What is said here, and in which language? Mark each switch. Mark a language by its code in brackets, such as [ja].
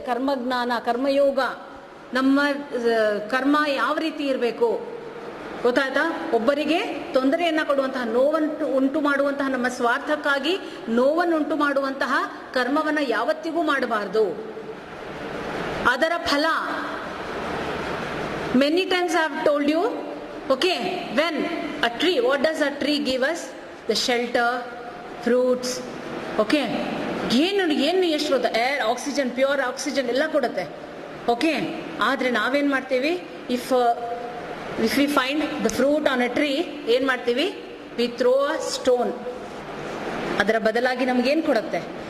[kn] ಕರ್ಮಜ್ಞಾನ, ಕರ್ಮಯೋಗ, ನಮ್ಮ ಕರ್ಮ ಯಾವ ರೀತಿ ಇರಬೇಕು ಗೊತ್ತಾಯ್ತಾ? ಒಬ್ಬರಿಗೆ ತೊಂದರೆಯನ್ನ ಕೊಡುವಂತಹ, ನೋವನ್ನು ಉಂಟು ಮಾಡುವಂತಹ, ನಮ್ಮ ಸ್ವಾರ್ಥಕ್ಕಾಗಿ ನೋವನ್ನು ಉಂಟು ಮಾಡುವಂತಹ ಕರ್ಮವನ್ನ ಯಾವತ್ತಿಗೂ ಮಾಡಬಾರದು. ಅದರ ಫಲ [en] many times I have told you, okay, when a tree, what does a tree give us? The shelter, fruits, okay, [kn] ಏನು ಎಷ್ಟು [en] Air, oxygen, pure oxygen ಎಲ್ಲ ಕೊಡುತ್ತೆ. Okay, [kn] ಆದರೆ ನಾವೇನು ಮಾಡ್ತೀವಿ? [en] if we find the fruit on a tree, [kn] ಏನು ಮಾಡ್ತೀವಿ? [en] We throw a stone. [kn] ಅದರ ಬದಲಾಗಿ ನಮಗೇನು ಕೊಡುತ್ತೆ?